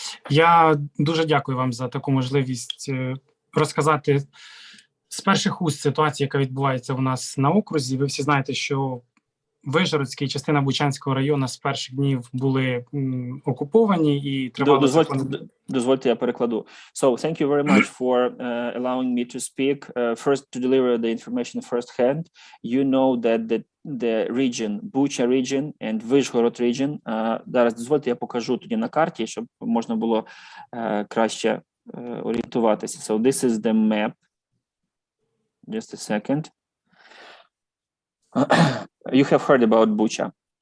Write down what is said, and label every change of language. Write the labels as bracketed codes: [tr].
[uk] Я дуже дякую вам за таку можливість розказати з перших уст ситуацію, яка відбувається у нас на окрузі. Ви всі знаєте, що Вижгородський, частина Бучанського району з перших днів були окуповані і тривало... Дозвольте, я перекладу. [en] So, thank you very much for allowing me to speak. First, to deliver the information firsthand. You know that the region, Bucha region and Vizhgorod region, [uk] зараз дозвольте, я покажу тоді на карті, щоб можна було краще орієнтуватися. [en] So, this is the map. Just a second. You have heard about Bucha.